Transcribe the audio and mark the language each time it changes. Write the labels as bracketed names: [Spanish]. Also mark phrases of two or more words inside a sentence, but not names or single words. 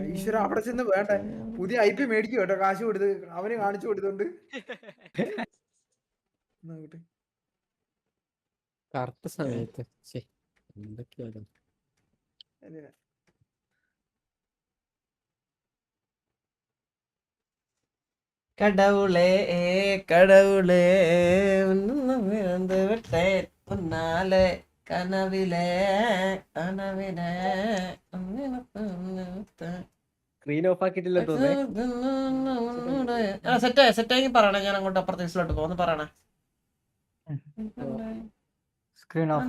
[Malayalam] ഈശ്വര അവിടെ ചെന്ന് വേണ്ട പുതിയ IP മേടിക്കും കേട്ടോ, കാശ് കൊടുത്ത് അവന് കാണിച്ചു കൊടുത്തോണ്ട്. കറക്റ്റ് സമയത്ത് എന്തൊക്കെയാണ് [Tamil] கடவுளே கடவுளே விட்டே உன்னாலே கனவிலே கனவிலே [Malayalam] സ്ക്രീൻ ഓഫ് ആക്കിയിട്ടില്ല സെറ്റായി പറയണേ. ഞാൻ അങ്ങോട്ട് അപ്പുറത്തെ ദിവസത്തിലോട്ട് പോകുന്നു പറയണേ. സ്ക്രീൻ ഓഫ്